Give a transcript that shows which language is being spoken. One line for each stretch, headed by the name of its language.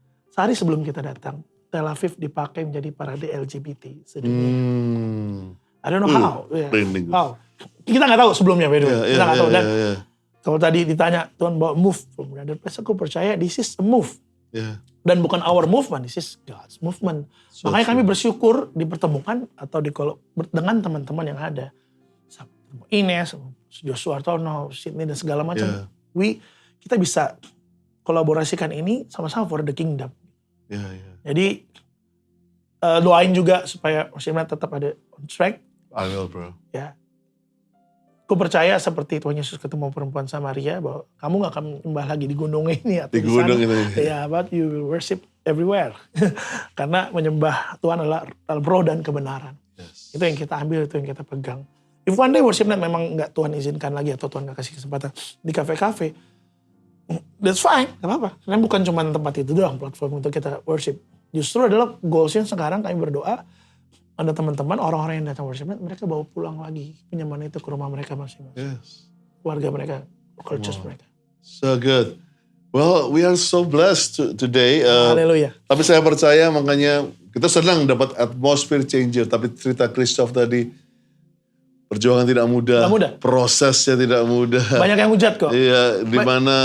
Indonesian: Sehari sebelum kita datang, Tel Aviv dipakai menjadi parade LGBT sedunia.
English: I don't know how. How.
Indonesian: Kita nggak tahu sebelumnya,
English: by the way.
Indonesian: Kita nggak tahu. Dan kalau tadi ditanya, Tuhan bawa
English: move from another place,
Indonesian: aku percaya
English: this is a move.
Indonesian: Dan bukan
English: our movement, this is God's movement.
Indonesian: Makanya kami bersyukur dipertemukan atau dengan teman-teman yang ada. Ines, Joshua Artono, Sydney dan segala macam. Kita bisa kolaborasikan ini sama-sama
English: for the kingdom.
Indonesian: Jadi doain juga supaya worshipnya tetap ada
English: on track. I will, bro.
Indonesian: Ya. Aku percaya seperti Tuhan Yesus ketemu perempuan Samaria bahwa kamu gak akan menyembah lagi di gunung ini atau di gunung sana.
English: Ya, but you will worship everywhere.
Indonesian: Karena menyembah Tuhan adalah roh dan kebenaran.
English: Yes.
Indonesian: Itu yang kita ambil, itu yang kita pegang.
English: If one day
Indonesian: worship night memang gak Tuhan izinkan lagi atau Tuhan gak kasih kesempatan di kafe-kafe,
English: that's fine,
Indonesian: gak apa-apa. Karena bukan cuma tempat itu doang platform untuk kita worship. Justru adalah goalsnya sekarang kami berdoa, ada teman-teman, orang-orang yang datang worship night, mereka bawa pulang lagi kenyamanan itu ke rumah mereka masing-masing. Yes. Keluarga mereka,
English: local church
Indonesian: mereka.
English: So good. Well, we are so blessed today.
Indonesian: Haleluya. Tapi saya percaya makanya kita senang dapat atmosphere changer. Tapi cerita Christoph tadi, perjuangan tidak mudah, prosesnya tidak mudah. Banyak yang hujat kok. Iya, di mana